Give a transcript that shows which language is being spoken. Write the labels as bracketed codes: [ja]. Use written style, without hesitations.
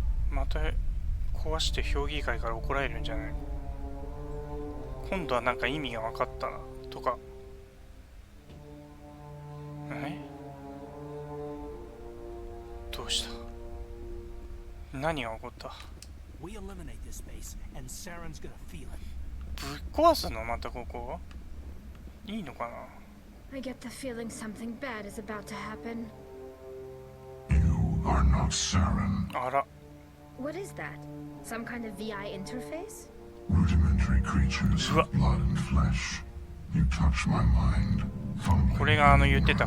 [ja] また壊して評議会から怒られるんじゃない今度はなんか意味が分かったなとかどうした何が起こった [en] We eliminate this space, and Saren's gonna feel it. [ja] ぶっ壊すのまたここいいのかな [en] I get the feeling something bad is about to happen. You are not Saren. あら What is that? Some kind of VI interface? Rudimentary creatures of blood and flesh. You touch my mind. [ja] これが言ってた